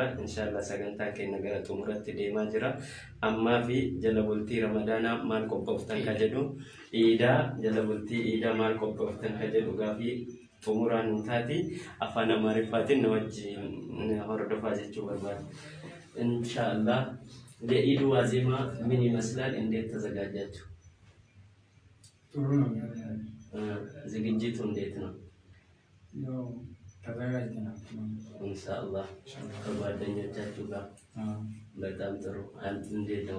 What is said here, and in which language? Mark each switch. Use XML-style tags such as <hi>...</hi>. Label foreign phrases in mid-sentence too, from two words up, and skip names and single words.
<om>Inshaallah sagantaa keenya gara xumuratti deemaa jira. Ammaa fi jala bultii Ramadaanaa maal qophooftan ka jedhu Iidaa jala bultii Iidaa maal qophooftan ka jedhu gaafii xumuraan nu taati afaan Amaariffaatiin nu wajjin hordofaa jechuu barbaada.</om> <am>Inshaallah ለኢድ ዋዜማ ምን ይመስላል? እንዴት ተዘጋጃችሁ? ጥሩ ነው። ዝግጅቱ እንዴት ነው? ያው ተዘጋጅተናል። ኢንሻአላህ ከጓደኞቻችሁ ጋር በጣም ጥሩ። አንተ እንዴት ነው?</am>